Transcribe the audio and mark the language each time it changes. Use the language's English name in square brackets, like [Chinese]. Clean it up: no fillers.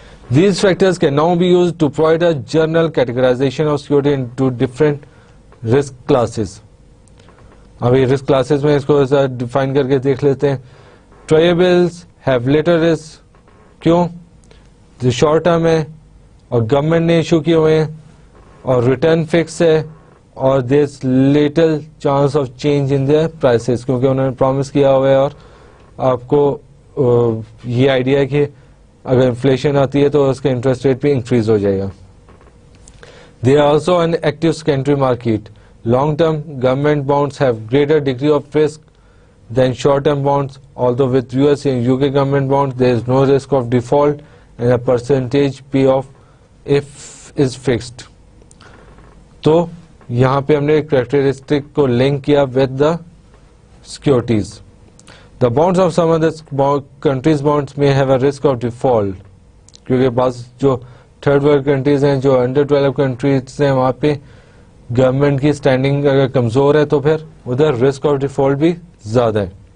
[English] These factors can now be used to provide a general categorization of security into different risk classes. [Urdu] ابھی risk classes میں اس کو define کر کے دیکھ لیتے ہیں. [English] Trayables have little risk. [Urdu] کیوں؟ جو شارٹ ٹرم ہے اور گورنمنٹ نے ایشو کیے ہوئے ہیں اور ریٹرن فکس ہے, اور [English] there is little chance of change in their prices, [Urdu] کیونکہ انہوں نے پرومس کیا ہوا ہے اور آپ کو یہ آئیڈیا ہے کہ اگر انفلیشن آتی ہے تو اس کا انٹرسٹ ریٹ بھی انکریز ہو جائے گا. [English] There are also an active secondary market. Long term government bonds have greater degree of risk than short-term bonds, although with US and UK government bonds there is no risk of default and a percentage payoff if is fixed. [Urdu] تو یہاں پہ ہم نے characteristic کو link کیا [English] with the securities. The bonds of some other countries bonds may have a risk of default, [Urdu] کیونکہ بعض جو تھرڈ ورلڈ کنٹریز ہیں, جو انڈر ڈیولپ کنٹریز ہیں, وہاں پہ گورنمنٹ کی اسٹینڈنگ اگر کمزور ہے تو پھر ادھر رسک آف ڈیفالٹ بھی زیادہ ہے.